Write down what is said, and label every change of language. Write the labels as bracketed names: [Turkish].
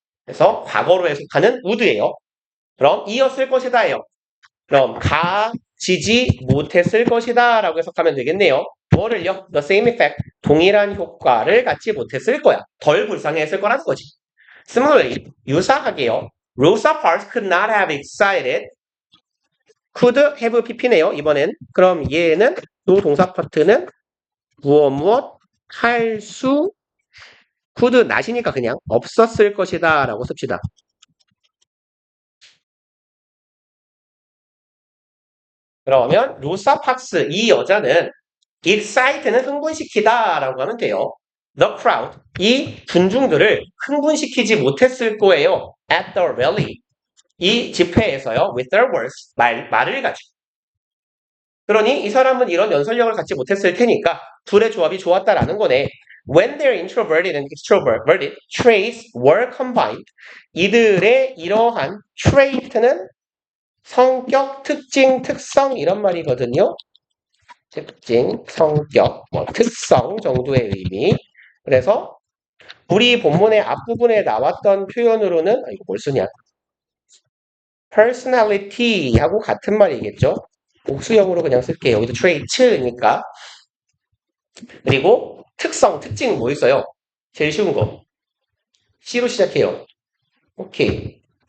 [Korean] 그래서 과거로 해석하는 would예요. 그럼 이었을 것이다예요. 그럼 가지지 못했을 것이다 라고 해석하면 되겠네요. 뭐를요? [English] The same effect. [Korean] 동일한 효과를 갖지 못했을 거야. 덜 불쌍했을 거라는 거지. [English] Similarly, [Korean] 유사하게요. [English] Rosa Parks could not have excited. could have pp네요. [Korean] 이번엔. 그럼 얘는 요 동사 파트는 무엇 할 수 could not이니까 그냥 없었을 것이다 라고 씁시다. 그러면 로사 팍스 이 여자는 excite는 흥분시키다 라고 하면 돼요. [English] The crowd [Korean] 이 군중들을 흥분시키지 못했을 거예요. [English] At the rally [Korean] 이 집회에서요. [English] With their words [Korean] 말을 가지고. 그러니 이 사람은 이런 연설력을 갖지 못했을 테니까 둘의 조합이 좋았다라는 거네. [English] When their introverted and extroverted traits were combined [Korean] 이들의 이러한 trait는 성격, 특징, 특성 이런 말이거든요. 특징, 성격, 특성 정도의 의미. 그래서 우리 본문의 앞부분에 나왔던 표현으로는 이거 뭘 쓰냐? personality하고 같은 말이겠죠. 복수형으로 그냥 쓸게요. 여기도 trait이니까. 그리고 특성, 특징은 뭐 있어요? 제일 쉬운 거. C로 시작해요. 오케이.